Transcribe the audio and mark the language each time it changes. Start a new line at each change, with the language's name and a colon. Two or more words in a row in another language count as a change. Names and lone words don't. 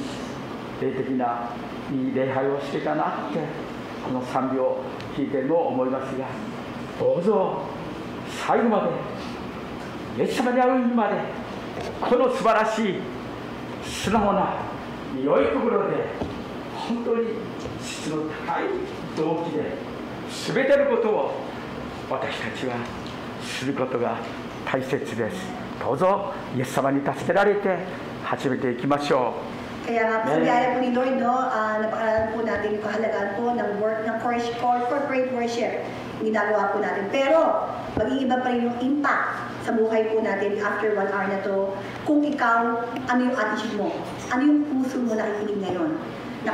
Japanese: ないい礼拝をしていたなってこの賛美を聞いても思いますが、どうぞ最後までイエス様に会う意味までこの素晴らしい素直な良い心で本当に質の高い動機で全てのことを私たちはすることが大切です。どうぞイエス様に助けられて始めていきましょう。
Filipino: Kaya nga po, sabihan po ni Lord, no, napakalalan po natin yung kahalagaan po ng
English: corporate worship.
Filipino: Ginagawa po natin. Pero, mag-iiba pa rin yung impact sa buhay po natin
English: after 1 hour
Filipino: na to. Kung ikaw, ano yung attitude mo? Ano yung puso mo nakikinig ngayon?